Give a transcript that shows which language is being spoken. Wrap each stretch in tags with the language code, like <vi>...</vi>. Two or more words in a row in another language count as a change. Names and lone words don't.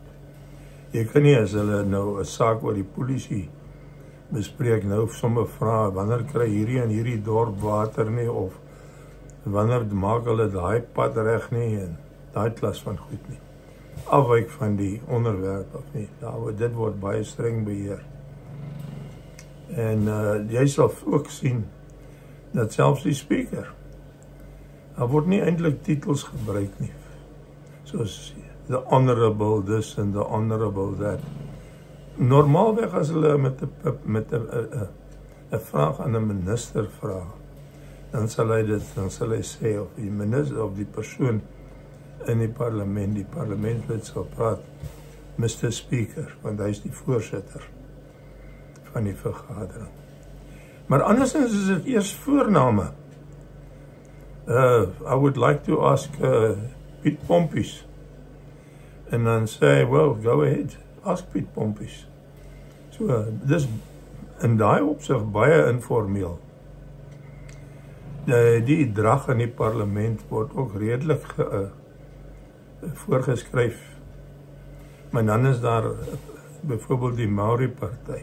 <af>Jy kan nie, as hulle nou 'n saak oor die polisie bespreek, nou sommer vra, wanneer kry hierdie en hierdie dorp water nie, of wanneer maak hulle daai pad reg nie, en daai klas van goed nie. Afwyk van die onderwerp of nie. Dit word baie streng beheer. En jy sal ook sien dat selfs die speaker, daar word nie eintlik titels gebruik nie, soos</af> <en>the honorable this and the honorable that.</en> <af>Normaalweg as hulle met 'n vraag aan 'n minister vra, dan sal hy sê, of die minister of die persoon in die parlementslid sal praat, Mr. Speaker, want hy is die voorsitter van die vergadering. Maar andersins is dit eers voorname.</af> <en>I would like to ask Piet Pompies.</en> <af>En dan sê,</af> <en>well, go ahead, ask Piet Pompies.</en> <af>So, dis in daai opsig baie informeel. Die drag in die parlement word ook redelik voorgeskryf. Maar dan is daar byvoorbeeld die Maori party.</af>